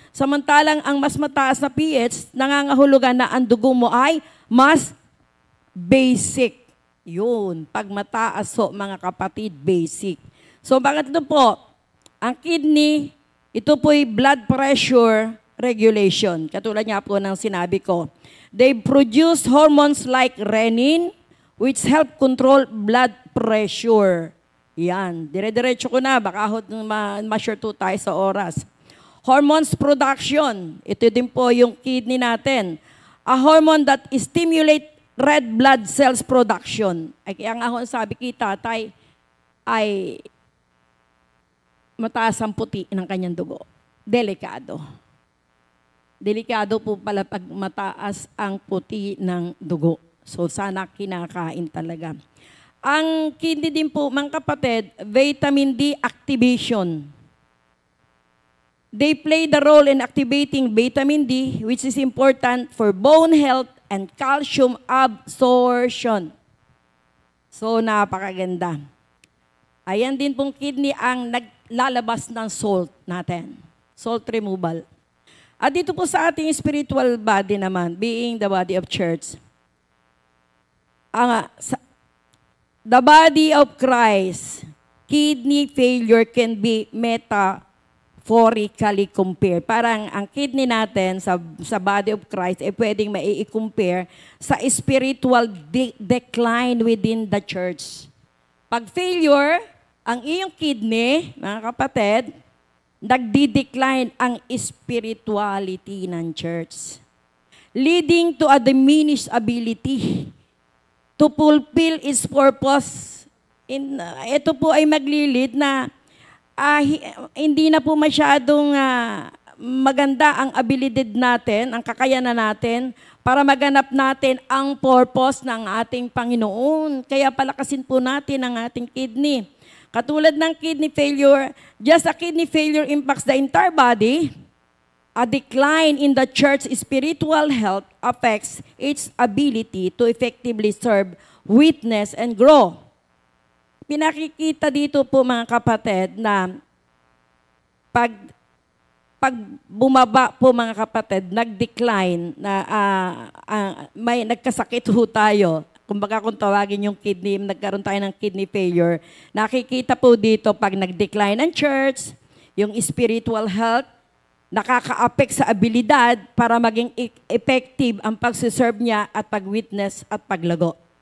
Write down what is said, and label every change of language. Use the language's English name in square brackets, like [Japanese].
[Filipino] Samantalang ang mas mataas na pH, nangangahulugan na ang dugo mo ay mas basic. Yun, pag mataas ho, mga kapatid, basic. So bakit ito po? Ang kidney, ito po'y blood pressure regulation. Katulad nga po ng sinabi ko. [English] They produce hormones like renin, which help control blood pressure. [Filipino] Yan, dire-diretso ko na, baka ma-share to tayo sa oras. Hormones production, ito din po yung kidney natin. [English] A hormone that stimulate red blood cells production. [Filipino] Kaya nga sabi kita, tatay, ay mataas ang puti ng kanyang dugo. Delikado. Delikado po pala pag mataas ang puti ng dugo. So sana kinakain talaga. Ang kidney din po, mga kapatid, vitamin D activation. [English] They play the role in activating vitamin D, which is important for bone health and calcium absorption. [Filipino] So, napakaganda. Ayan din pong kidney ang naglalabas ng salt natin. [English] Salt removal. [Filipino] At dito po sa ating [English] spiritual body naman, being the body of church, the body of Christ, kidney failure can be metaphorically compared. [Filipino] Parang ang kidney natin sa body of Christ ay pwedeng mai-compare sa spiritual decline within the church. Pag failure, ang iyong kidney, mga kapatid, nagdi-decline ang spirituality ng church, [English] leading to a diminished ability to fulfill its purpose. [Filipino] Ito po ay maglilid na hindi na po masyadong maganda ang abilidad natin, ang kakayanan natin para maganap natin ang purpose ng ating Panginoon. Kaya palakasin po natin ang ating kidney. Katulad ng [English] kidney failure, just a kidney failure impacts the entire body. A decline in the church's spiritual health affects its ability to effectively serve, witness, and grow. [Filipino] Pinakikita dito po mga kapatid na pag bumaba po mga kapatid, nag-decline, na may nagkasakit ho tayo, kumbaga kung tawagin yung kidney, nagkaroon tayo ng kidney failure, nakikita po dito pag nag-decline ang church, yung spiritual health, nakaka-affect sa abilidad para maging effective ang pagsiserve niya at pag-witness at paglago.